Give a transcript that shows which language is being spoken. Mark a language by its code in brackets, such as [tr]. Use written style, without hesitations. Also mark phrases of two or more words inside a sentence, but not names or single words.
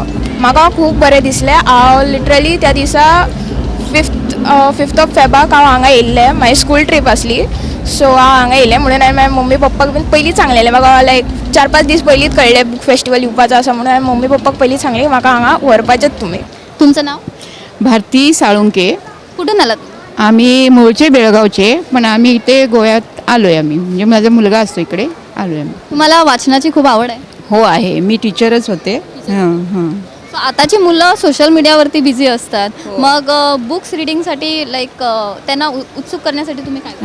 [kok] म्हाका खूब बरें दिसलें. हांव लिटरली त्या दिसा [en] 5th of February [kok] हांव हांगा येयल्लें, म्हाजी स्कूल ट्रीप आसली. सो हांव हांगा येयलें म्हणून हांवें म्हाज्या मम्मी पप्पाक बीन पयलींच सांगलेलें. म्हाका लायक 4-5 दीस पयलींच कळ्ळें [en] book festival [kok] येवपाचो आसा म्हणून हांवें मम्मी पप्पाक पयलींच सांगलें की म्हाका हांगा व्हरपाचेंच तुमी. [mr] तुमचं नाव? भारती साळुंके. कुठून आलात? आम्ही मूळचे बेळगावचे, पण आम्ही इथे गोव्यात आलोय. आम्ही म्हणजे माझा मुलगा असतो इकडे, आलोय आम्ही. तुम्हाला वाचनाची खूप आवड आहे? हो आहे, मी टीचरच होते. हां हां. सो आताची मुलं [en] social media [mr] बिझी असतात, मग [en] books reading [mr] लाईक त्यांना उत्सुक करण्यासाठी तुम्ही काय?